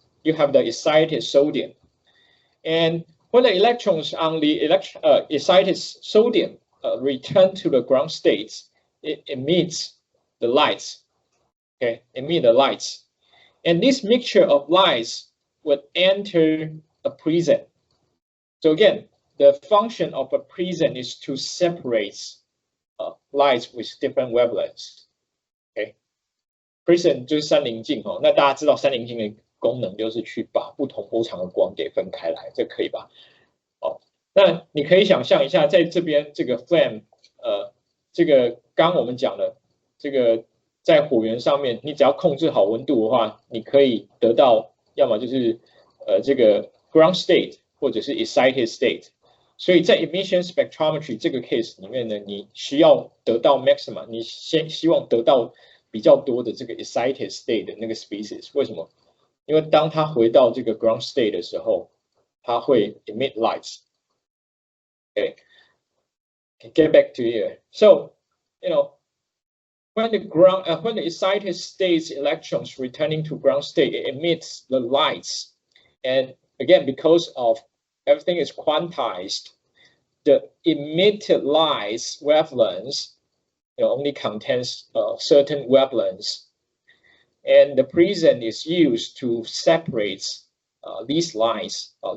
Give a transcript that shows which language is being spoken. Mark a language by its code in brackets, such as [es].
[en] You have the excited sodium, and when the electrons on the excited sodium return to the ground states, it emits the lights. Okay, emit the lights, and this mixture of lights would enter a prism. So again, the function of a prism is to separate lights with different wavelengths. [zh] Okay，prism 就是三棱镜哦。那大家知道三棱镜的功能就是去把不同波长的光给分开来，这可以吧？哦，那你可以想象一下，在这边这个 flame，这个刚我们讲的这个在火源上面，你只要控制好温度的话，你可以得到要么就是这个 ground state 或者是 excited state。所以在 emission spectrometry 这个 case 里面呢，你需要得到 maxima， 你先希望得到比较多的这个 excited state 的那个 species。为什么？因为当它回到这个 ground state 的时候，它会 emit lights。 [en] Okay, get back to here. So, when the excited state's electrons returning to ground state, it emits the lights, and again, because of everything is quantized, the emitted lights wavelengths only contains certain wavelengths, and the prism is used to separate these lights.